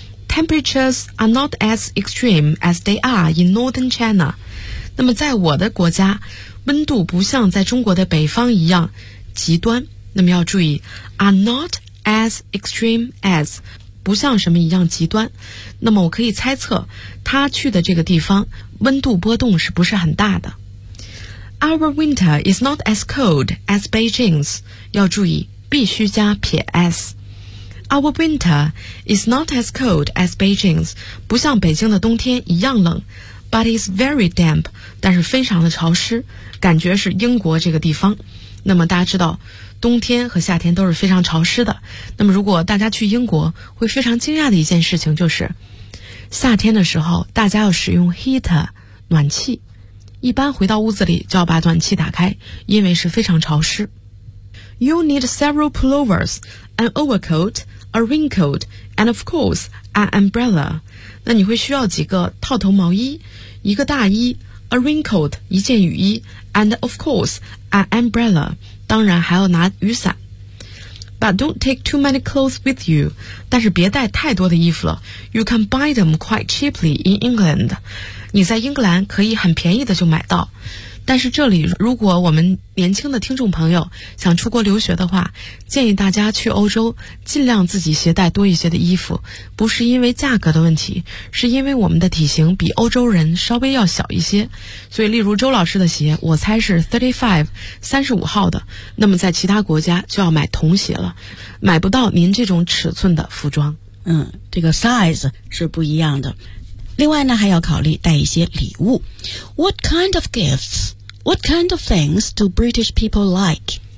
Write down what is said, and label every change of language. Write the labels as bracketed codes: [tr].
[en] Temperatures are not as extreme as they are in northern China. [zh] 那么在我的国家，温度不像在中国的北方一样极端。那么要注意 [en] are not as extreme as。 [zh] 不像什么一样极端，那么我可以猜测他去的这个地方温度波动是不是很大的。 [en] Our winter is not as cold as Beijing's， [zh] 要注意必须加撇 s。 [en] Our winter is not as cold as Beijing's， [zh] 不像北京的冬天一样冷。 [en] But it's very damp， [zh] 但是非常的潮湿，感觉是英国这个地方。那么大家知道冬天和夏天都是非常潮湿的，那么如果大家去英国会非常惊讶的一件事情就是夏天的时候大家要使用 heater 暖气，一般回到屋子里就要把暖气打开，因为是非常潮湿。 [en] you need several pullovers, an overcoat, a raincoat, and of course, an umbrella. [zh] 那你会需要几个套头毛衣，一个大衣， [en] a raincoat, [zh] 一件雨衣， [en] and of course, an umbrella, [zh] 当然还要拿雨伞。 [en] But don't take too many clothes with you. [zh] 但是别带太多的衣服了。 [en] You can buy them quite cheaply in England. [zh] 你在英格兰可以很便宜的就买到。但是这里如果我们年轻的听众朋友想出国留学的话，建议大家去欧洲尽量自己携带多一些的衣服，不是因为价格的问题，是因为我们的体型比欧洲人稍微要小一些。所以例如周老师的鞋我猜是 35号的，那么在其他国家就要买童鞋了，买不到您这种尺寸的服装。这个 size 是不一样的。另外呢，还要考虑带一些礼物。 [en] What kind of gifts? What kind of things do British people like?